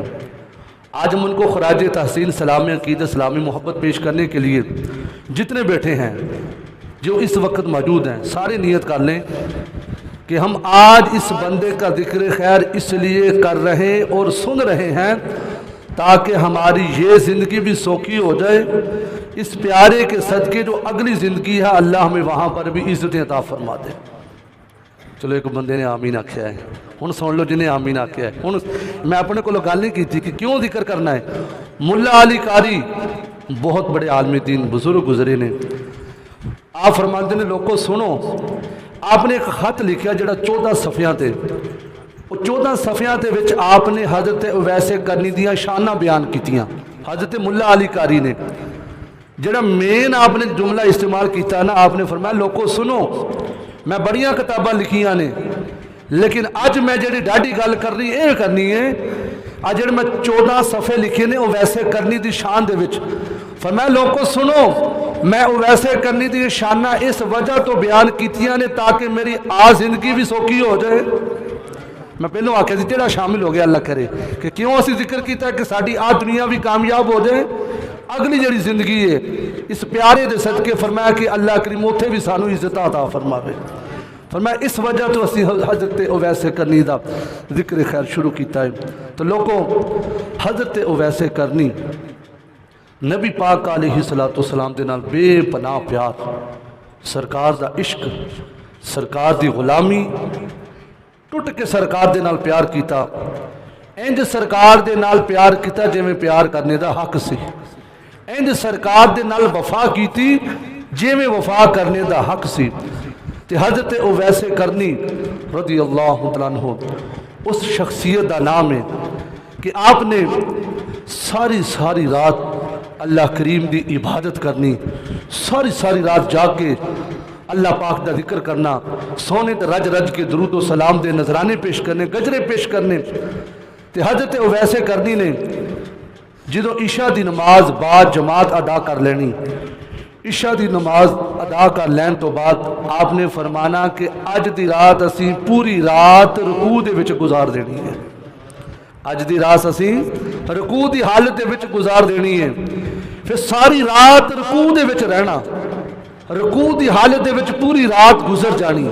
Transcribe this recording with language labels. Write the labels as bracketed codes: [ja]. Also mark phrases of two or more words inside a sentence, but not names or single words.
[ur] آج ہم ان کو خراج تحسین سلام عقیدت سلامی محبت پیش کرنے کے لیے جتنے بیٹھے ہیں جو اس وقت موجود ہیں سارے نیت کر لیں کہ ہم آج اس بندے کا [ar] ذکر خیر [ur] اس لیے کر رہے اور سن رہے ہیں تاکہ ہماری یہ زندگی بھی سوکھی ہو جائے، اس پیارے کے صدقے جو اگلی زندگی ہے اللہ ہمیں وہاں پر بھی عزتیں عطا فرما دے۔ [pa] چلو ایک بندے نے آمین آکھیا ہے، ہن سن لو جنہیں آمین آکھیا ہے۔ [ur] ہن میں اپنے کو گل نہیں کی تھی کہ کیوں ذکر کرنا ہے۔ [pa] ملا علی قاری بہت بڑے عالم دین بزرگ گزرے نے، [ur] آپ فرماتے ہیں لوگوں سنو، [pa] آپ نے ایک خط لکھا جڑا 14 صفحیاں تے، وہ 14 صفحیاں تے وچ آپ نے حضرت اویس قرنی دیاں شاناں بیان کیتیاں۔ حضرت ملا علی قاری نے جڑا مین آپ نے جملہ استعمال کیتا نا، [ur] آپ نے فرمایا لوگوں سنو، [pa] میں بڑیاں کتاباں لکھیاں نے لیکن اج میں جڑی ڈاڈی گل کرنی اے کرنی ہے، اج جڑے میں 14 صفحے لکھے نے اویس قرنی دی شان دے وچ، فرمایا لوگوں سنو، میں اویس قرنی دی شانہ اس وجہ تو بیان کیتیاں نے تاکہ میری زندگی بھی سوکھی ہو جائے۔ میں پہلوں آکھیا سی جڑا شامل ہو گیا اللہ کرے کہ کیوں اسی ذکر کیتا ہے کہ ساڈی دنیا بھی کامیاب ہو جائے، اگلی جڑی زندگی ہے اس پیارے دے صدقے فرمایا کہ اللہ کریم اوتھے بھی سانو عزت عطا فرماوے۔ فرمایا اس وجہ تو اسی حضرت اویس قرنی دا [ar] ذکر خیر [pa] شروع کیتا ہے۔ تو لوگوں حضرت اویس قرنی نبی پاک [ar] علیہ السلام [pa] دے نال بے پناہ پیار، سرکار دا عشق، سرکار دی غلامی، ٹوٹ کے سرکار دے نال پیار کیتا، انج سرکار دے نال پیار کیتا جویں پیار کرنے دا حق سی، انج سرکار دے نال وفا کیتی جویں وفا کرنے دا حق سی۔ تے حضرت اویس قرنی [ar] رضی اللہ عنہ [pa] اس شخصیت دا نام ہے کہ آپ نے ساری رات اللہ کریم دی عبادت کرنی، ساری رات جا کے اللہ پاک دا ذکر کرنا، سونے تے رج رج کے درود و سلام دے نذرانے پیش کرنے، گجرے پیش کرنے۔ تے حضرت اویس قرنی نے جدو عشاء دی نماز بعد جماعت ادا کر لینی، عشاء دی نماز ادا کر لین تو بعد آپ نے فرمانا کہ اج دی رات اسی پوری رات رکوع دے وچ گزار دینی ہے، اج دی رات اسی رکوع دی حالت دے وچ گزار دینی ہے، پھر ساری رات رکوع دے وچ رہنا، رکوع دی حالت دے وچ پوری رات گزر جانی۔